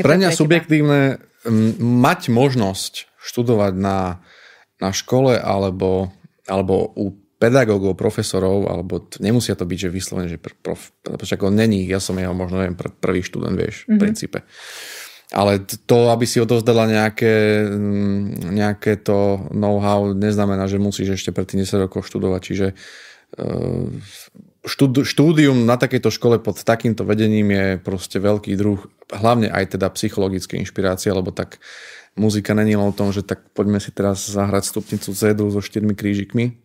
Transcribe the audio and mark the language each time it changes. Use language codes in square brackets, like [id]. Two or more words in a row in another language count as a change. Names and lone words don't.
[sk] Pre mňa subjektívne mať možnosť študovať na škole alebo u pedagógov, profesorov, alebo nemusia to byť, že vyslovene, že však on není, ja som jeho možno neviem, prvý študent, vieš, v princípe. Ale to, aby si odovzdala nejaké to know-how, neznamená, že musíš ešte pred tým 10 rokov študovať. Čiže štúdium na takejto škole pod takýmto vedením je proste veľký druh, hlavne aj teda psychologické inšpirácie, lebo tak muzika není len o tom, že tak poďme si teraz zahrať stupnicu C-dur so 4 krížikmi.